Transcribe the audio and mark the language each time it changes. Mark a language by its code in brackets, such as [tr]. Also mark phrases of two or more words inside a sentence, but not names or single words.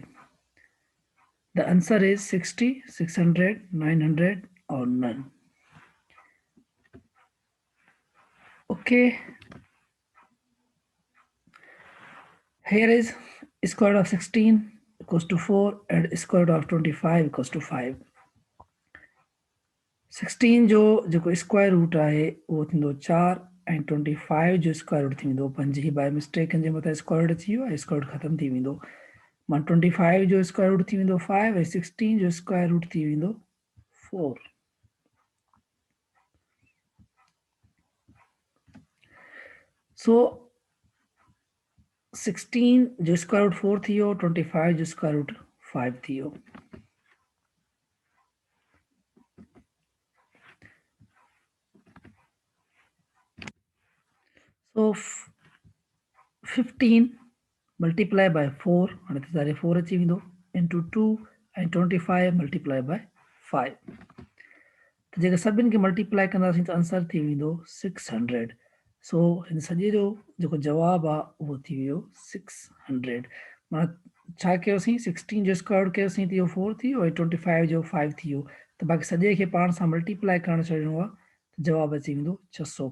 [en] The answer is 60, 600, 900 or none. Okay. Here is square root of 16 equals to 4 and square root of 25 equals to 5. [sd] 16 जो जेको [en] square root [sd] आहे उहो थींदो 4 ऐं 25 जो [en] square root [sd] थी वेंदो 5 ही [en] by mistake [sd] जे मथां [en] square root [sd] अची वियो आहे [en] square root [sd] ख़तम थी वेंदो मां 25 जो [en] square root [sd] थी वेंदो 5 ऐं 16 जो [en] square root [sd] थी वेंदो 4. सो 16 जो [en] square root [sd] 4 थी वियो 25 जो [en] square root [sd] 5 थी वियो. [en] So 15 multiply by 4 and it is 4 achieving into 2 and 25 multiply by 5. [sd] तो जेकर सभिनि खे मल्टीप्लाई कंदासीं त आंसर थी वेंदो 600. सो हिन सॼे जो जेको जवाबु आहे उहो थी वियो 600. माना छा कयोसीं 16 जो [en] square root [sd] कयोसीं त इहो 4 थी वियो ऐं 25 जो 5 थी वियो त बाक़ी सॼे खे पाण सां मल्टीप्लाई करणु छॾिणो आहे त जवाबु अची वेंदो 600.